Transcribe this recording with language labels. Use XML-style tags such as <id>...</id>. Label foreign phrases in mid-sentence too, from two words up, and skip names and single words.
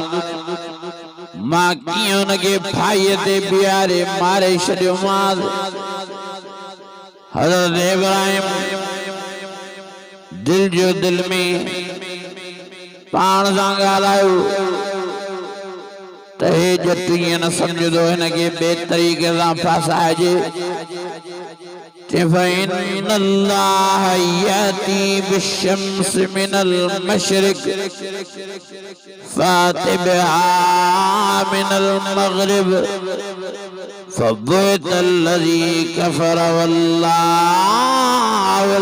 <sd>मां कीअं हुनखे फाईअ ते बीहारे मारे छॾियोमांसि। हज़रत इब्राहिम दिल जो दिल में पाण सां ॻाल्हायो त हे जट ईअं न सम्झंदो हिनखे ॿिए तरीक़े सां फासाइजे।</sd> <ar>فإن الله يأتي بالشمس من المشرق فأت بها من المغرب فبهت الذي كفر والله</ar>